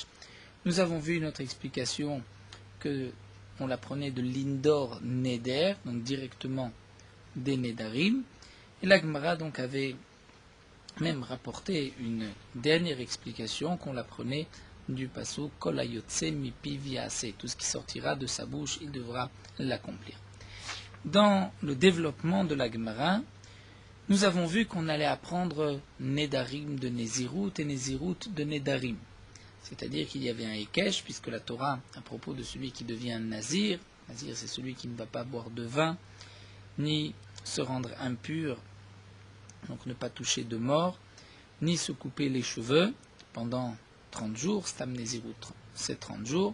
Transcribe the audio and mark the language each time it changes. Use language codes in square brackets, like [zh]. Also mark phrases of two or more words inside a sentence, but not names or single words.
[fr] Nous avons vu une autre explication que on l'apprenait de l'Indor Neder, donc directement des Nedarim. Et la Gemara donc avait même rapporté une dernière explication qu'on l'apprenait du pasuk [he] כל היוצא מפי יעשה. [fr] Tout ce qui sortira de sa bouche, il devra l'accomplir. Dans le développement de la Gemara, nous avons vu qu'on allait apprendre Nedarim de Nézirut et Nézirut de Nedarim. C'est-à-dire qu'il y avait un Hekesh, puisque la Torah, à propos de celui qui devient Nazir, Nazir c'est celui qui ne va pas boire de vin, ni se rendre impur, donc ne pas toucher de mort, ni se couper les cheveux pendant 30 jours, [he] סתם נזירות, [fr] c'est 30 jours.